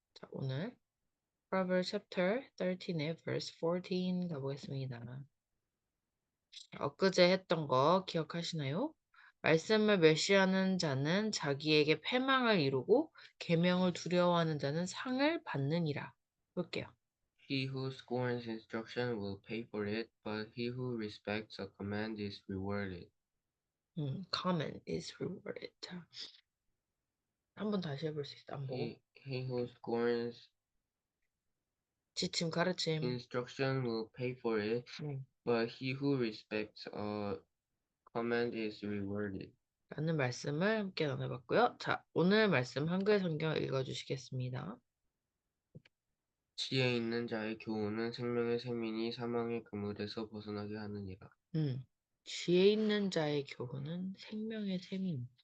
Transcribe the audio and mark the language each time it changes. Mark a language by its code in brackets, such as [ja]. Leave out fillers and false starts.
[ko] 자, 오늘 [en] Proverbs chapter [ko] 13의 verse 14 가보겠습니다. 엊그제 했던 거 기억하시나요? 말씀을 멸시하는 자는 자기에게 패망을 이루고 계명을 두려워하는 자는 상을 받느니라. 볼게요. [en] He who scorns instruction will pay for it, but he who respects a command is rewarded. Common is rewarded. [ko] 자, 한번 다시 해볼 수 있어. 안 보고. [en] He who scorns [ko] 지침, 가르침. [en] instruction will pay for it, but he who respects a command is rewarded. [ko] 라는 말씀을 함께 나눠봤고요. 자, 오늘 말씀 한글 성경 읽어주시겠습니다. 지혜 있는 자의 교훈은 생명의 셈이니 사망의 그물에서 벗어나게 하느니라. 지혜 있는 자의 교훈은 생명의 셈인.